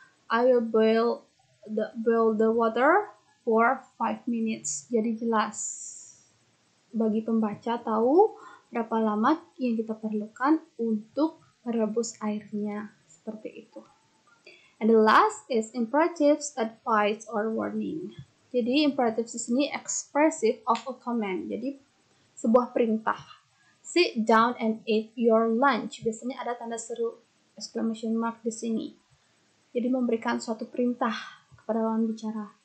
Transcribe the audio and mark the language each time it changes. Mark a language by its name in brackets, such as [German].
[English] I will boil the water for 5 minutes. [Indonesian] Jadi jelas bagi pembaca tahu berapa lama yang kita perlukan untuk merebus airnya, seperti itu. [English] And the last is imperatives, advice, or warning. Jadi imperatives [Indonesian] di sini [English] expressive of a command. [Indonesian] Jadi sebuah perintah. [English] Sit down and eat your lunch. [Indonesian] Biasanya ada tanda seru exclamation mark di sini. Jadi memberikan suatu perintah kepada lawan bicara.